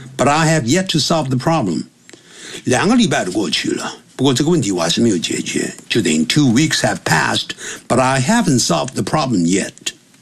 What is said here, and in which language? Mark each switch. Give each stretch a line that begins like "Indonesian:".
English: But I have yet to solve the problem.
Chinese: 两个礼拜都过去了，不过这个问题我还是没有解决。就等于
English: 2 weeks have passed, but I haven't solved the problem yet.